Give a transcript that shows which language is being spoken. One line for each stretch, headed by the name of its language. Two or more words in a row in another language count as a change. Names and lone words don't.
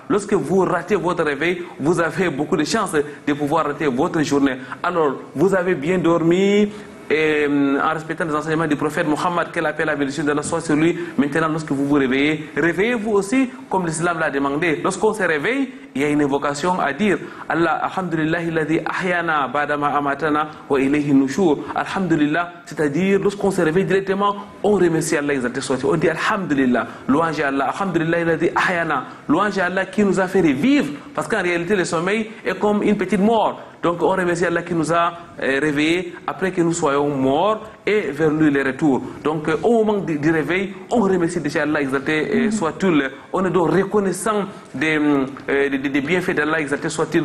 French: Lorsque vous ratez votre réveil, vous avez beaucoup de chances de pouvoir rater votre journée. Alors, vous avez bien dormi, et en respectant les enseignements du prophète Mohammed, qu'elle appelle la bénédiction de la soit sur lui. Maintenant, lorsque vous vous réveillez, réveillez-vous aussi comme l'islam l'a demandé. Lorsqu'on se réveille, il y a une invocation à dire.
Arabic: الله، الحمد لله الذي أحيانا بعد ما أماتنا وإليه النشور.
French: Alhamdulillah, c'est-à-dire lorsqu'on se réveille directement, on remercie Allah exalté soit. On dit alhamdulillah, louange à Allah,
Arabic: الحمد لله الذي أحيانا,
French: louange à Allah qui nous a fait revivre. Parce qu'en réalité, le sommeil est comme une petite mort. Donc on remercie Allah qui nous a réveillés après que nous soyons morts et vers lui le retour. Donc au moment du réveil, on remercie déjà Allah exalté soit-il. On est donc reconnaissant des bienfaits d'Allah exalté soit-il.